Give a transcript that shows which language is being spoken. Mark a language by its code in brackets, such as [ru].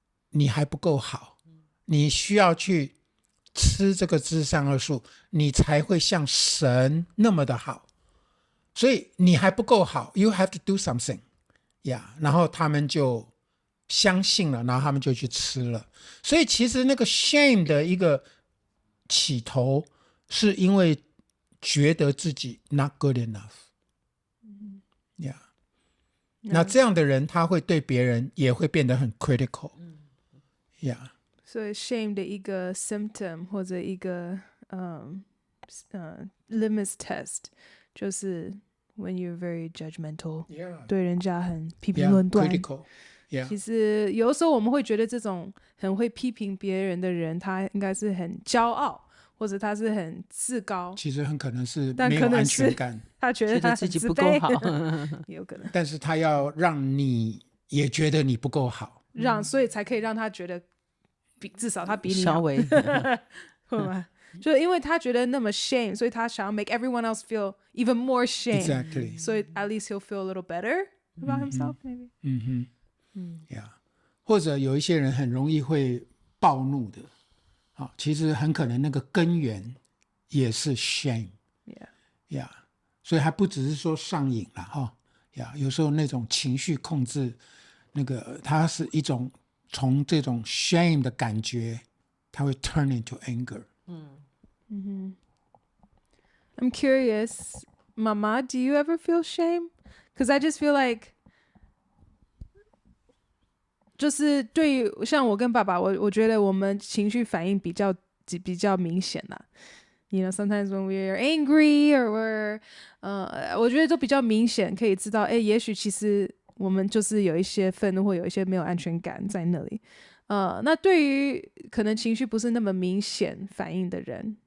[zh] 你还不够好你需要去吃这个知识善恶树你才会像神那么的好所以你还不够好 [en] You have to do something yeah, [zh] 然后他们就相信了然后他们就去吃了所以其实那个 shame 的一个起头是因为觉得自己 [en] not good enough yeah. [zh] 那这样的人他会对别人也会变得很 [en] critical yeah. [zh] 所以 [en] shame [zh] 的一个 [en] symptom [zh] 或者一个 [en] litmus test [zh] 就是 [en] when you're very judgmental yeah. [zh] 对人家很批评论断 [en] critical yeah. [zh] 其实有的时候我们会觉得这种很会批评别人的人他应该是很骄傲或者他是很自高其实很可能是没有安全感他觉得他自己不够好也有可能但是他要让你也觉得你不够好所以才可以让他觉得至少他比你好稍微会吗就因为他觉得那么 shame 所以他想要 [en] make everyone else feel even more shame exactly [zh] 所以 [en] at least he'll feel a little better about himself maybe yeah. [zh] 或者有一些人很容易会暴怒的其实很可能那个根源也是 shame yeah. 所以还不只是说上瘾啦yeah. 有时候那种情绪控制那个它是一种从这种 shame 的感觉它会 [en] turn into anger I'm curious Mama do you ever feel shame? Because I just feel like [zh] 就是对于像我跟爸爸我觉得我们情绪反应比较明显啦 [en] You know sometimes when we're angry or we're [zh] 我觉得都比较明显可以知道也许其实我们就是有一些愤怒或有一些没有安全感在那里那对于可能情绪不是那么明显反应的人